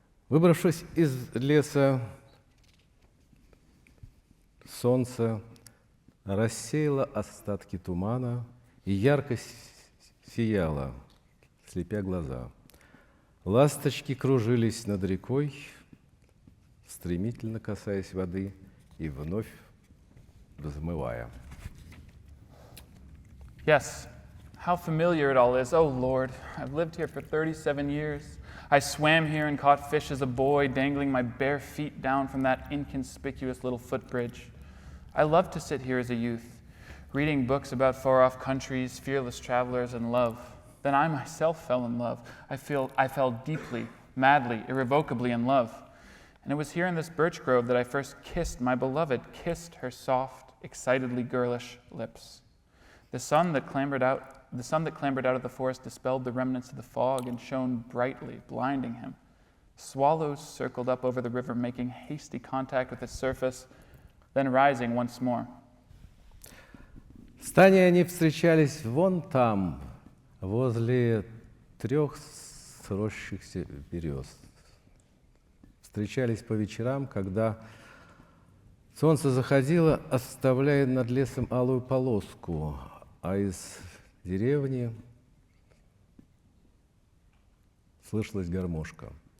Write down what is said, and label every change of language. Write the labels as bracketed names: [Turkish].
[Russian] Выбравшись из леса, солнце рассеяло остатки тумана и ярко сияло, слепя глаза. Ласточки кружились над рекой, стремительно касаясь воды и вновь взмывая. [English] Yes, how familiar it all is. Oh, Lord, I've lived here for 37 years. I swam here and caught fish as a boy, dangling my bare feet down from that inconspicuous little footbridge. I loved to sit here as a youth, reading books about far-off countries, fearless travelers, and love. Then I myself fell in love. I fell deeply, madly, irrevocably in love. And it was here in this birch grove that I first kissed my beloved, kissed her soft, excitedly girlish lips. The sun that clambered out of the forest dispelled the remnants of the fog and shone brightly, blinding him. Swallows circled up over the river, making hasty contact with its surface, then rising once more. [Russian] Стани они встречались вон там, возле 3 сросшихся берез. Встречались по вечерам, когда солнце заходило, оставляя над лесом алую полоску, а из деревни слышалась гармошка.